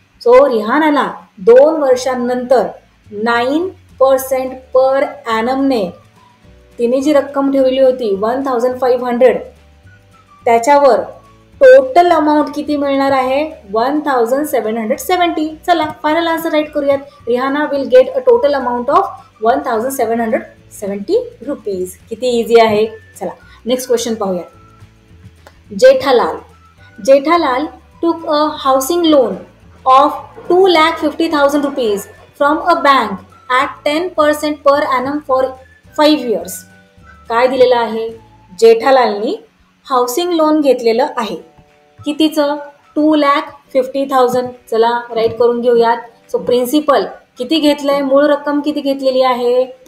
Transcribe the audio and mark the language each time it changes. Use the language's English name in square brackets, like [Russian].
[Marathi] So रिहानाला 2 वर्षांनंतर 9% पर ॲनमने तिने जी रक्कम ठेवली होती 1,500 त्याच्यावर टोटल अमाऊंट किती मिळणार आहे? 1,770. चला फायनल आन्सर राईट करूयात. [English] Rihanna will get a total amount of 1,770 rupees. [Marathi] किती इझी आहे. चला नेक्स्ट क्वेश्चन पाहूयात. [English] Jethalal took a housing loan of 2,50,000 rupees from a bank at 10% per annum for 5 years. [Marathi] काय दिलेलं आहे? जेठालालनी हाऊसिंग लोन घेतलेलं आहे. कितीचं? 2,50,000. चला राईट करून घेऊयात. सो प्रिन्सिपल किती घेतलंय? मूळ रक्कम किती घेतलेली आहे?